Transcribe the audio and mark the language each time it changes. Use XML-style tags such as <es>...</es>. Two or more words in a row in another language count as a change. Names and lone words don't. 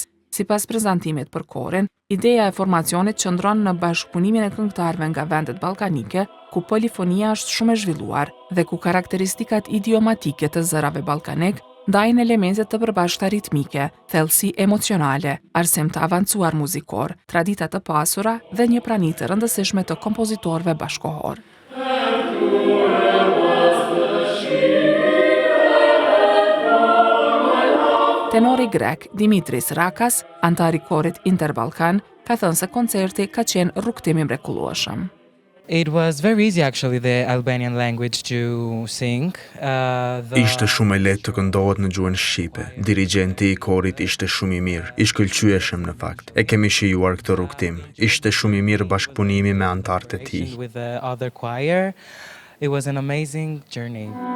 <sq>Sipas prezantimit për korin, ideja e formacionit qëndron në bashkëpunimin e këngëtarëve nga vendet ballkanike, ku polifonia është shumë e zhvilluar dhe ku karakteristikat idiomatike të zërave ballkanik ndajnë elemente të përbashkëta ritmike, thellësi emocionale, arsim të avancuar muzikor, tradita të pasura dhe një prani të rëndësishme të kompozitorëve bashkohor. Tenori grek Dimitris Rakas, antari korit Interbalkan, ka thënë se koncerti ka qenë rrugtim i mrekullueshëm.</sq> <en>It was very easy actually the Albanian language to sing.</en> <sq>Ishte shumë e lehtë të këndohet në gjuhën shqipe. Dirigjenti i korit ishte shumë i mirë, i shkëlqyeshëm në fakt. E kemi shijuar këtë rrugtim. Ishte shumë i mirë bashkëpunimi me antarët e tij.</sq> <en>With the other choir. It was an amazing journey.</en>